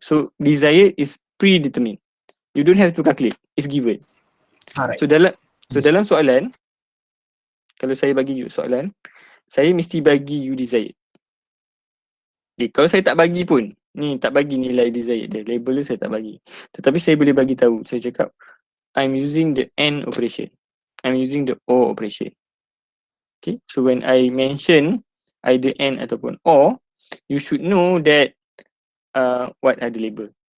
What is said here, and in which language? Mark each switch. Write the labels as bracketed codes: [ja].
[en] So desired is predetermined. You don't have to calculate. It's given. Alright. [ms] So dalam soalan, kalau saya bagi you soalan, saya mesti bagi you desired. Okay, kalau saya tak bagi pun, ni tak bagi nilai desired dia, label dia saya tak bagi. Tetapi saya boleh bagi tahu, saya cakap [en] I'm using the AND operation. I'm using the OR operation. Okay, so when I mention either AND [ms] ataupun [en] OR, you should know that what are the label.